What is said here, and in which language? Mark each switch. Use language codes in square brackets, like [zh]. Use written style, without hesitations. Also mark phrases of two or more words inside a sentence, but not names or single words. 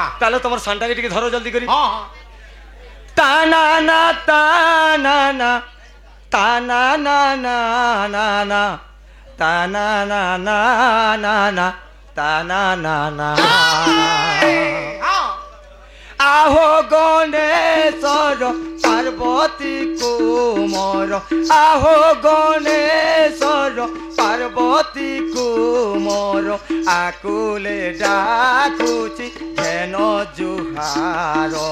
[bn] তাহলে তোমার সানটাকে টিকে ধরো জলদি করি হ্যাঁ হ্যাঁ তা না না তা না না তা না না না না না তা না না না না না তা না না না হ্যাঁ [as] আহো গণেশ্বর পার্বতী কুমর আহো গণেশ্বর পার্বতী কুমর আকুলে ডাকুছি যেন জুহার